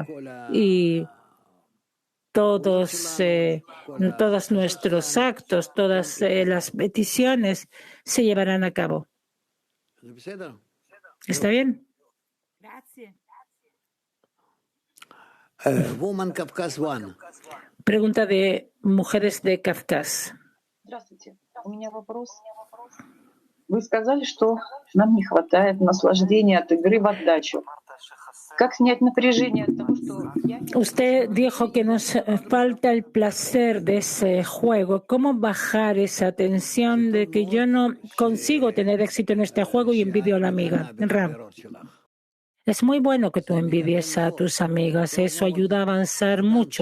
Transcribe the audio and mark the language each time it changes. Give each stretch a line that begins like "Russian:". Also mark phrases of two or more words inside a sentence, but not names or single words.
Spanish: Y todos nuestros actos, todas las peticiones se llevarán a cabo. ¿Está bien? Pregunta de Mujeres de Kafkaz.
Russian: Вы сказали, что нам не хватает наслаждения от игры в отдачу. Как снять напряжение от того, что
Spanish: Usted dijo que nos falta el placer de ese juego. ¿Cómo bajar esa tensión de que yo no consigo tener éxito en este juego y envidio a la amiga? Rab, es muy bueno que tú envidies a tus amigas. Eso ayuda a avanzar mucho.